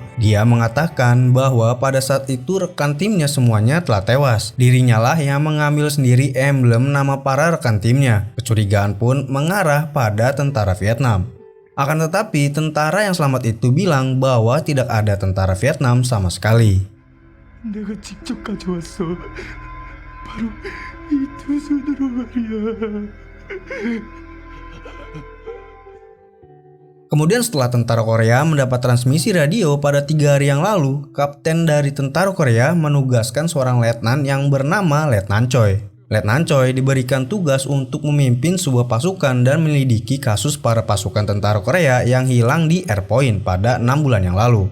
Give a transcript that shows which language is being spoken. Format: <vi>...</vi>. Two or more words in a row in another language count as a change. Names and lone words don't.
<id>Dia mengatakan bahwa pada saat itu rekan timnya semuanya telah tewas. Dirinya lah yang mengambil sendiri emblem nama para rekan timnya. Kecurigaan pun mengarah pada tentara Vietnam. Akan tetapi tentara yang selamat itu bilang bahwa tidak ada tentara Vietnam sama sekali.</id> <ko>내가 직접 가져왔어. 바로 이 두 손으로 말이야.</ko> <id>Kemudian setelah tentara Korea mendapat transmisi radio pada 3 hari yang lalu, kapten dari tentara Korea menugaskan seorang letnan yang bernama Letnan Choi. Letnan Choi diberikan tugas untuk memimpin sebuah pasukan dan menyelidiki kasus para pasukan tentara Korea yang hilang di Airpoint pada 6 bulan yang lalu.</id>